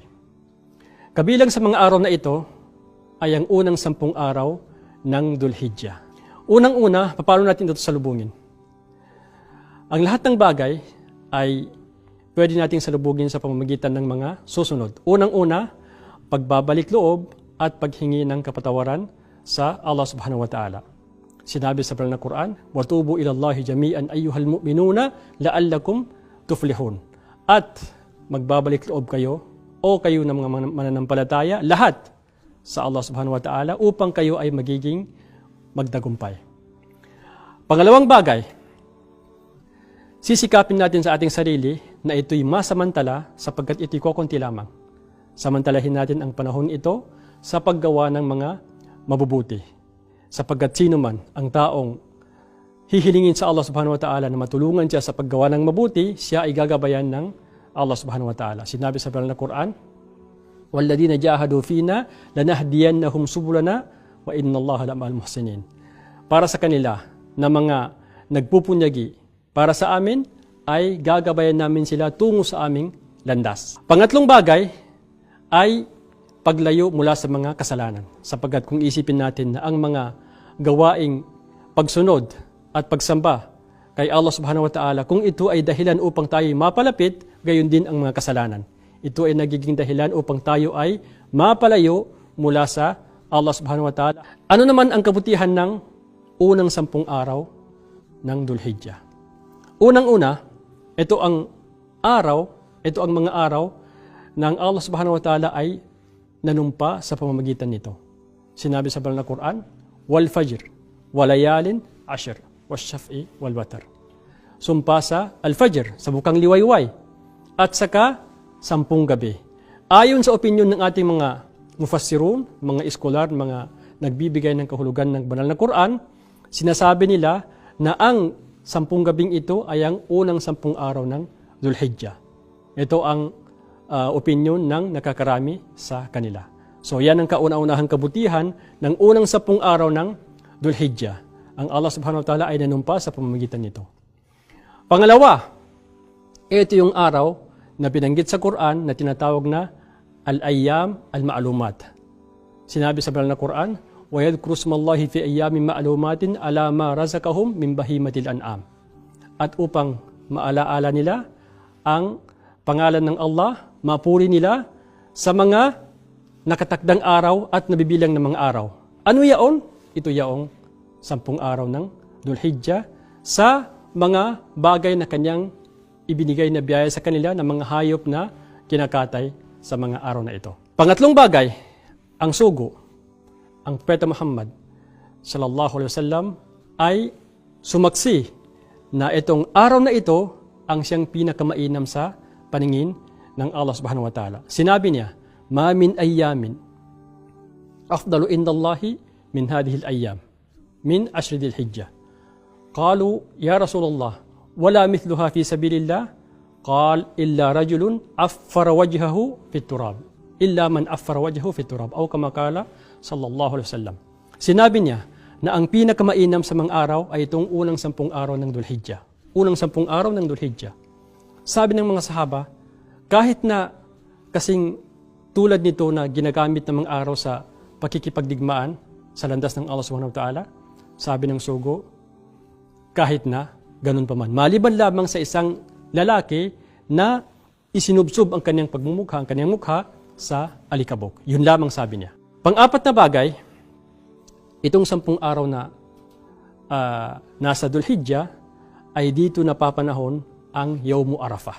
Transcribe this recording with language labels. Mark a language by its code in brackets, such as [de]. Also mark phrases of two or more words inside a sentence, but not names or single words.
[tl] Kabilang sa mga araw na ito ay ang unang 10 araw ng Dhul-Hijjah. Unang-una, paano natin ito salubungin? Ang lahat ng bagay ay pwede nating salubungin sa pamamagitan ng mga susunod. Unang-una, pagbabalik loob at paghingi ng kapatawaran sa Allah [ar] سبحانه وتعالى. [tl] Sinabi sa banal na Quran, [ar] وَتُوبُوا إِلَى اللَّهِ جَمِيعًا أَيُّهَا الْمُؤْمِنُونَ لَعَلَّكُمْ تُفْلِحُونَ. [tl] At magbabalik loob kayo o kayo ng mga mananampalataya, lahat sa Allah [ar] سبحانه وتعالى [tl] upang kayo ay magiging magdagumpay. Pangalawang bagay, sisikapin natin sa ating sarili na ito'y masamantala sapagkat ito'y kukunti lamang. Samantalahin natin ang panahon ito sa paggawa ng mga mabubuti. Sapagkat sino man ang taong hihilingin sa Allah [ar] سبحانه وتعالى [tl] na matulungan siya sa paggawa ng mabuti, siya ay gagabayan ng Allah [ar] سبحانه وتعالى. [tl] Sinabi sa banal na Quran, [ar] وَالَّذِينَ جَاهَدُوا فِينَا لَنَهْدِيَنَّهُمْ سُبُلَنَا وَإِنَّ اللَّهَ لَمَعَ الْمُحْسِنِينَ. [tl] Para sa kanila na mga nagpupunyagi para sa amin, ay gagabayan namin sila tungo sa aming landas. Pangatlong bagay ay paglayo mula sa mga kasalanan. Sapagkat kung isipin natin na ang mga gawaing pagsunod at pagsamba kay Allah [ar] سبحانه وتعالى, [tl] kung ito ay dahilan upang tayo mapalapit, gayon din ang mga kasalanan. Ito ay nagiging dahilan upang tayo ay mapalayo mula sa Allah [ar] سبحانه وتعالى. [tl] Ano naman ang kabutihan ng unang 10 araw ng Dhul-Hijjah? Unang-una, ito ang mga araw ng Allah [ar] سبحانه وتعالى [tl] ay nanumpa sa pamamagitan nito. Sinabi sa banal na Quran, [ar] والفجر وليال عشر والشفع والوتر. [tl] Sumpa sa al-fajr, sa bukang liwayway, at saka 10 gabi. Ayon sa opinyon ng ating mga mufassirun, mga iskolar, mga nagbibigay ng kahulugan ng banal na Quran, sinasabi nila na ang 10 gabing ito ay ang unang 10 araw ng Dhul-Hijjah. Ito ang opinyon ng nakakarami sa kanila. So yan ang kauna-unahang kabutihan ng unang 10 araw ng Dhul-Hijjah. Ang Allah [ar] سبحانه وتعالى [tl] ay nanumpa sa pamamagitan nito. Pangalawa, ito yung araw na binanggit sa Quran na tinatawag na [ar] الأيام المعلومات. [tl] Sinabi sa banal na Quran, [ar] وَيَذْكُرُ اسْمَ اللَّهِ فِي أَيَّامٍ مَعْلُومَاتٍ عَلَى مَا رَزَقَهُم مِّن بَهِيمَةِ الْأَنْعَامِ. [tl] At upang maalaala nila ang pangalan ng Allah, mapuri nila sa mga nakatakdang araw at nabibilang ng mga araw. Ano yaon? Ito yaong 10 araw ng Dhul-Hijjah sa mga bagay na kanyang ibinigay na biyaya sa kanila ng mga hayop na kinakatay sa mga araw na ito. Pangatlong bagay, ang sugo. Ang Propeta Muhammad [ar] صلى الله عليه وسلم [tl] ay sumaksi na itong araw na ito ang siyang pinakamainam sa paningin ng Allah [ar] سبحانه وتعالى. [tl] Sinabi niya, [ar] ما من أيام أفضل عند الله من هذه الأيام من عشر ذي الحجة. قالوا يا رسول الله ولا مثلها في سبيل الله. قال إلا رجل عفر وجهه في التراب. إلا من عفر وجهه في التراب أو كما قال صلى الله عليه وسلم. [tl] Sinabi niya na ang pinakamainam sa mga araw ay itong unang 10 araw ng Dhul-Hijjah. Unang 10 araw ng Dhul-Hijjah. Sabi ng mga sahaba, kahit na kasing tulad nito na ginagamit ng mga araw sa pakikipagdigmaan sa landas ng Allah [ar] سبحانه وتعالى, [tl] sabi ng sugo, kahit na ganun pa man. Maliban lamang sa isang lalaki na isinubsob ang kanyang pagmumukha, ang kanyang mukha sa alikabok. Yun lamang sabi niya. Pang-apat na bagay, itong 10 araw na nasa Dhul-Hijjah ay dito napapanahon ang Yawmu Arafah.